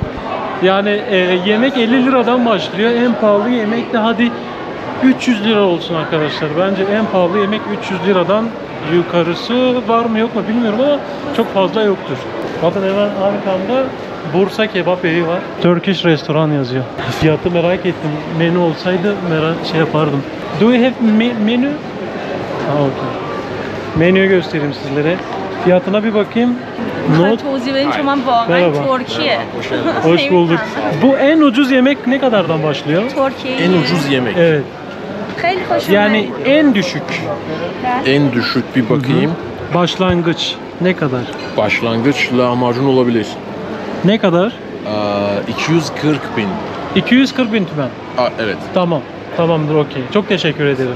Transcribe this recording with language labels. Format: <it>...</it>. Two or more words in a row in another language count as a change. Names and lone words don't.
<tr>Yani yemek 50 liradan başlıyor. En pahalı yemek de hadi 300 lira olsun arkadaşlar. Bence en pahalı yemek 300 liradan yukarısı var mı yok mu bilmiyorum ama çok fazla yoktur. Bakın hemen arkamda Bursa Kebap Evi var. Turkish restoran yazıyor. Fiyatı merak ettim. Menü olsaydı şey yapardım.</tr> <en>Do you have menu? Okay.</en> <tr>Menüyü göstereyim sizlere. Fiyatına bir bakayım. Not.</tr> <fa>توضیح بدین چون من واقعا</fa> <tr>Merhaba.</tr> <fa>ترکیه</fa> <tr>Hoş bulduk. Bu en ucuz yemek ne kadardan başlıyor?</tr> <fa>ترکیه</fa> <tr>En ucuz yemek. Evet.</tr> <fa>خیلی خوشم</fa> <tr>Yani en düşük. En düşük bir bakayım. Başlangıç ne kadar? Başlangıç lahmacun olabilir. Ne kadar? 240 bin. 240 bin tümen. Evet. Tamam. Tamamdır, okey. Çok teşekkür ederim.</tr>